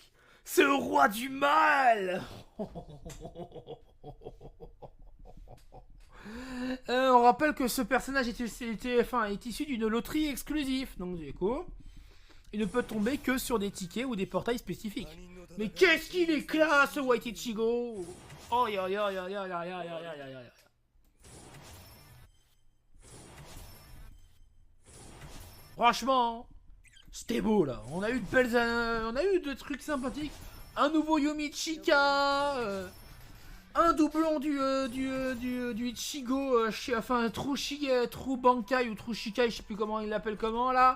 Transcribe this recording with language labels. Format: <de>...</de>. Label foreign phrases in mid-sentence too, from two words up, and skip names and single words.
<fr>C'est le roi du mal. On rappelle que ce personnage est issu d'une loterie exclusive. Donc du coup, il ne peut tomber que sur des tickets ou des portails spécifiques. Mais qu'est-ce qu'il est classe, ce White Ichigo. Oh ya ya ya ya ya ya ya ya ya. Franchement, c'était beau là. On a eu des trucs sympathiques. Un nouveau Yomichika, un doublon du Ichigo, enfin True Bankai ou True Shikai, je sais plus comment il l'appelle comment là.</fr>